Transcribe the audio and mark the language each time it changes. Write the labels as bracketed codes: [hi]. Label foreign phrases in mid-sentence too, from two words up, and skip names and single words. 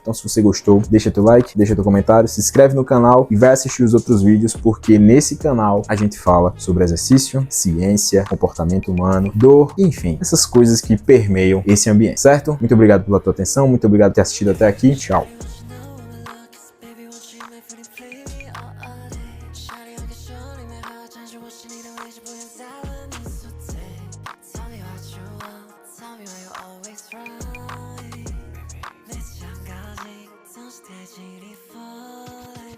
[pt] Então se você gostou, deixa teu like, deixa teu comentário, se inscreve no canal e vai assistir os outros vídeos, porque nesse canal a gente fala sobre exercício, ciência, comportamento humano, dor, enfim, essas coisas que permeiam esse ambiente, certo? Muito obrigado pela tua atenção, muito obrigado por ter assistido até aqui, tchau! [zh] 我是你的位置，不愿再问你宿醉。 [en] Tell me what you want, tell me why you always right。 [zh] 每次想靠近，总是贴近你 falling。